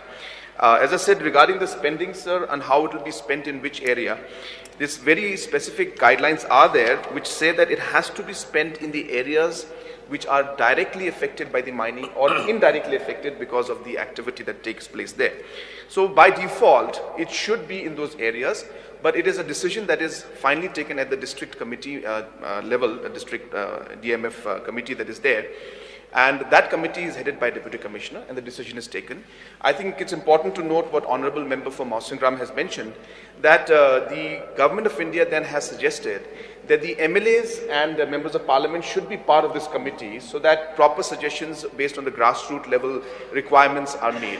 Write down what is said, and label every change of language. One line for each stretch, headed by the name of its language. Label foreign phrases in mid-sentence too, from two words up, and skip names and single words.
English: As I said, regarding the spending, sir, and how it will be spent in which area, these very specific guidelines are there which say that it has to be spent in the areas which are directly affected by the mining or indirectly affected because of the activity that takes place there. So by default, it should be in those areas, but it is a decision that is finally taken at the district committee level, the district DMF committee that is there. And that committee is headed by Deputy Commissioner and the decision is taken. I think it's important to note what Honorable Member for Mawsyngram has mentioned, that the Government of India then has suggested that the MLAs and the members of parliament should be part of this committee so that proper suggestions based on the grassroots level requirements are made.